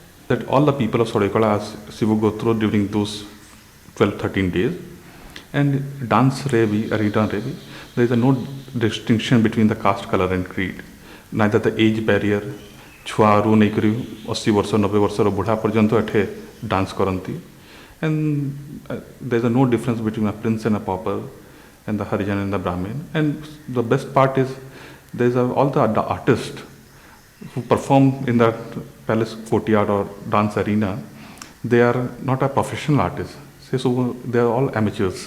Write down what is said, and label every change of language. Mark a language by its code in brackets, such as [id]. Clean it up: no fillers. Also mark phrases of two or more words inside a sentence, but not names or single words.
[en] that all the people of Sadheikala as Shiva go through during those 12-13 days. And dance revi, arena revi, there is no distinction between the caste, color and creed. Neither the age barrier, [or] ଛୁଆରୁ ନେଇକରି 80 ବର୍ଷ 90 ବର୍ଷର ବୁଢ଼ା ପର୍ଯ୍ୟନ୍ତ ଏଠି ଡାନ୍ସ କରନ୍ତି. [en] And there is no difference between a prince and a pauper and the Harijan and the Brahmin. And the best part is there is all the artists who perform in that palace courtyard or dance arena. They are not a professional artist. So they are all amateurs.